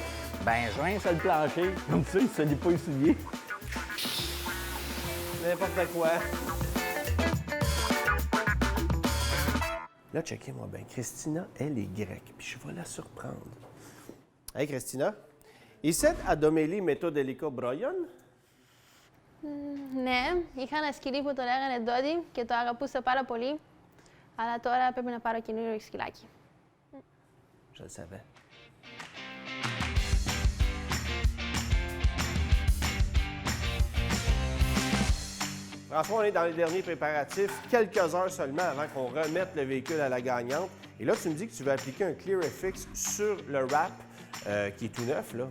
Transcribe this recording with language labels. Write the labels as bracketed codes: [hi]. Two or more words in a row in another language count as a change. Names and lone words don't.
[fr] Ben, je rince le plancher. Comme ça, il ne salit pas les souliers. N'importe quoi. Là, checkez-moi bien. Christina, elle est grecque, puis je vais la surprendre. Hey, Christina. Iset adomeli metodelico broyon? [el] Ναι, είχα ένα σκυλί που το λέγανε Ντόντι και το αγαπούσα πάρα πολύ. Αλλά τώρα πρέπει να πάρω καινούριο σκυλάκι. [fr] Je le savais. François, on est dans les derniers préparatifs, quelques heures seulement avant qu'on remette le véhicule à la gagnante. Et là, tu me dis que tu veux appliquer un Clear FX sur le wrap qui est tout neuf, là.